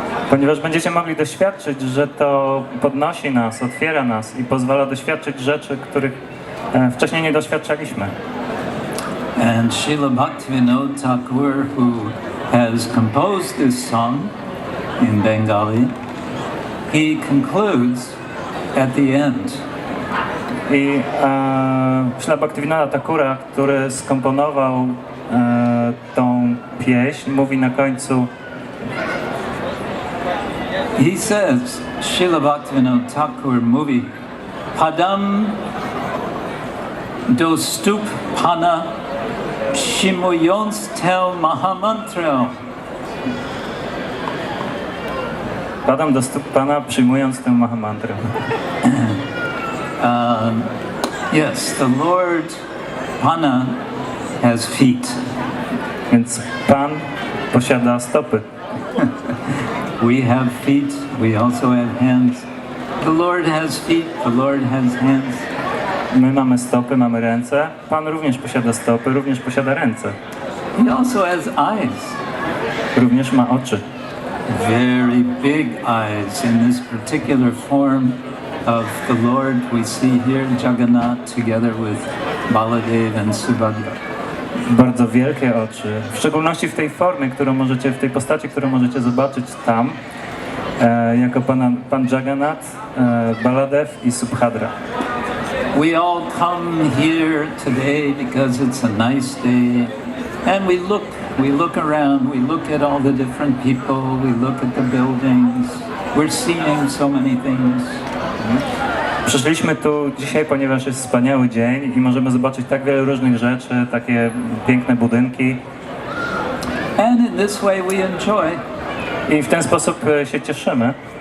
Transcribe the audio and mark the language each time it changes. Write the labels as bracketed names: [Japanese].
[Polish] Ponieważ będziecie mogli doświadczyć, że to podnosi nas, otwiera nas i pozwala doświadczyć rzeczy, których wcześniej nie doświadczaliśmy. [English] And Srila Bhaktivinoda Thakur, who has composed this song in Bengali, he concludes at the end. [Polish] I Śla Bhaktivinoda Thakura, który skomponował tą pieśń, mówi na końcu: [English] He says, [Polish] Srila Bhaktivinoda Thakur mówi, Padam dostup pana przyjmując tę Mahamantrę. Padam do stóp Pana, przyjmując tę Mahamantrę. [English] Yes, the Lord Pana has feet. [Polish] Więc Pan posiada stopy. [English] We have feet, we also have hands. The Lord has feet, the Lord has hands. [Polish] My mamy stopy, mamy ręce. Pan również posiada stopy, również posiada ręce. [English] He also has eyes. [Polish] Również ma oczy. [English] Very big eyes in this particular form of the Lord we see here, Jagannath, together with Baladev and Subhadra. [Polish] Bardzo wielkie oczy, w szczególności w tej formie, w tej postaci, którą możecie zobaczyć tam, jako pan Jagannath, Baladev i Subhadra. [English] We all come here today because it's a nice day, and we look around, we look at all the different people, we look at the buildings, we're seeing so many things. [Polish] Przyszliśmy tu dzisiaj, ponieważ jest wspaniały dzień i możemy zobaczyć tak wiele różnych rzeczy, takie piękne budynki. [English] And in this way we enjoy. [Polish] I w ten sposób się cieszymy.